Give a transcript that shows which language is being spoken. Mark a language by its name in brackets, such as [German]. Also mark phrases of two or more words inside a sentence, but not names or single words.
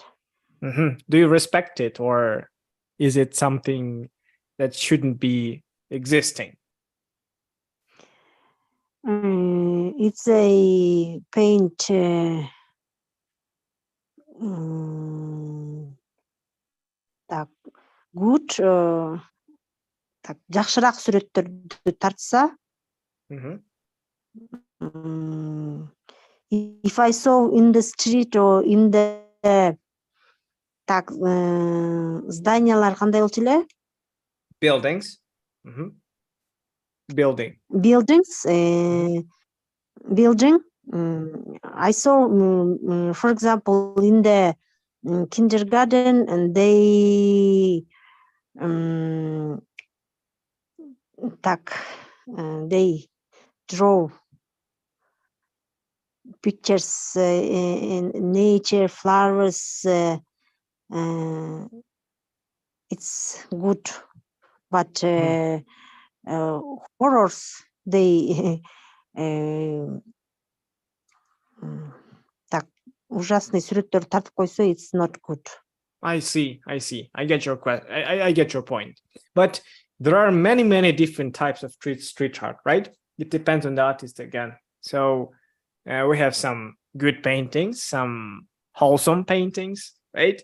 [English] Do you respect it, or is it something that shouldn't be existing? It's a paint. Good. [Kyrgyz] Жакшыраак сүрөттөрдү тартса. [English] If I saw in the street or in the [Kyrgyz] зданиялар кандай болчу эле? [English] Buildings. Buildings. Building. I saw, for example, in the kindergarten, and they draw pictures in nature, flowers. It's good, but horrors, they [Kyrgyz] ужасный сүрөттөр тартып койсо, [English] it's not good. I see. I get your question. I get your point. But there are many different types of street art, right? It depends on the artist again. So we have some good paintings, some wholesome paintings, right?